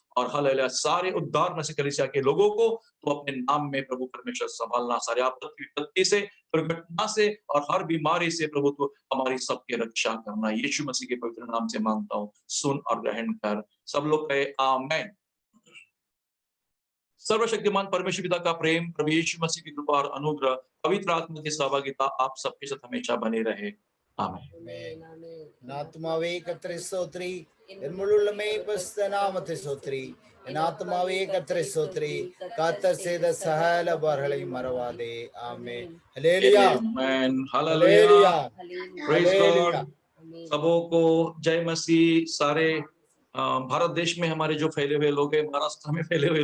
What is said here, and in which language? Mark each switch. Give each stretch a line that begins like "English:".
Hindi: और हालेलुया, सारे उद्धार नस्ल कलीसिया के लोगों को तो अपने नाम में प्रभु परमेश्वर संभालना, सारे आपत्ति विपत्ति से, दुर्घटना से और हर बीमारी से प्रभु तो हमारी सबकी रक्षा करना। यीशु मसीह के पवित्र नाम से मांगता हूँ, सुन और ग्रहण कर। सब लोग कहे आमीन। सर्वशक्तिमान परमेश्वर पिता का प्रेम, प्रभु यीशु मसीह की कृपा और अनुग्रह, पवित्र आत्मा की सहभागिता आप सबके साथ हमेशा बने रहे। आमीन।
Tamil: ஆத்மாவே கர்த்தரை ஸ்தோத்திரி, என் முழுமே பரிசுத்த நாமத்தை ஸ்தோத்திரி. என் ஆத்மாவே கர்த்தரை ஸ்தோத்திரி, கர்த்தர் செய்த சகல உபகாரங்களையும் மறவாதே. ஆமென். ஹல்லேலூயா,
English: Amen.
Tamil: ஹல்லேலூயா,
English: Hallelujah. Praise
Tamil: ஹல்லேலூயா.
English: God।
Hindi: सबों को जय मसीह। सारे भारत देश में हमारे जो फैले हुए लोग हैं, महाराष्ट्र में फैले हुए